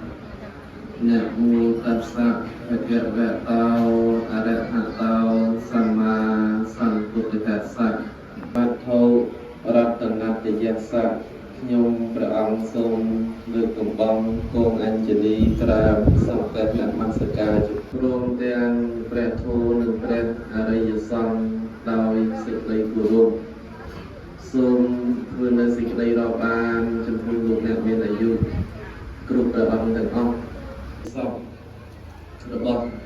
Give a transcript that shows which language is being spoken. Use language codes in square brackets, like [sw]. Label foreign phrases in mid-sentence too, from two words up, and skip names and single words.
[pi] Nam mô Tassa Bhagavato Arahato Samma Sambuddhassa. Bhatto Ratanatiyassa. [km] ខ្ញុំព្រះអង្គសូមលើកកំបងគងអញ្ជលីក្រាបសង្កេតនមស្ការជព្រមទាំងព្រះធម៌និងព្រះអរិយសង្ឃដោយសេចក្តីគោរពសូមធ្វើនៅសេចក្តីរាប់អានចំពោះលោកអ្នកមានអាយុគ្រប់ព្រះអង្គទាំងអស់សពរបស់